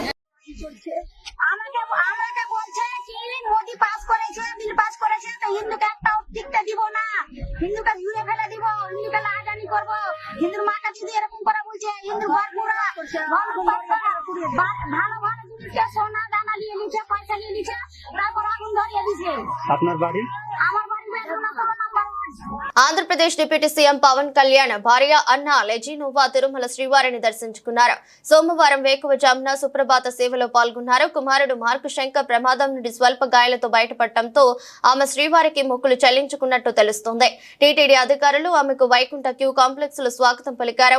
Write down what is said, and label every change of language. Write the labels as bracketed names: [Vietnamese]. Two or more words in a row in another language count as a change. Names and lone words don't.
[Bangla] হিন্দুকে একটা টিকতে দিব না, হিন্দুকে ঘুরে ফেলে দিব, হিন্দুকে লাগানি করবো, হিন্দুর মাকে যদি এরকম করা বলছে, হিন্দুর ঘর পুরা ভালো ভালো জিনিসকে সোনা দানা নিয়ে নিচ্ছে, পয়সা নিয়ে নিচ্ছে, তারপর আগুন ধরিয়ে দিচ্ছে। আপনার বাড়ি? আমার বাড়ি বেদনাপুর নাম্বার 1। [Telugu] ఆంధ్రప్రదేశ్ డిప్యూటీ సీఎం పవన్ కళ్యాణ్ భార్య అన్న లెజినోవా తిరుమల శ్రీవారిని దర్శించుకున్నారు. సోమవారం వేకువజామున సుప్రభాత సేవలో పాల్గొన్నారు. కుమారుడు మార్కు శంకర్ ప్రమాదం నుండి స్వల్ప గాయాలతో బయటపడటంతో ఆమె శ్రీవారికి మొక్కులు చెల్లించుకున్నట్టు తెలుస్తోంది. టీటీడీ అధికారులు ఆమెకు వైకుంఠ క్యూ కాంప్లెక్స్ లో స్వాగతం పలికారు.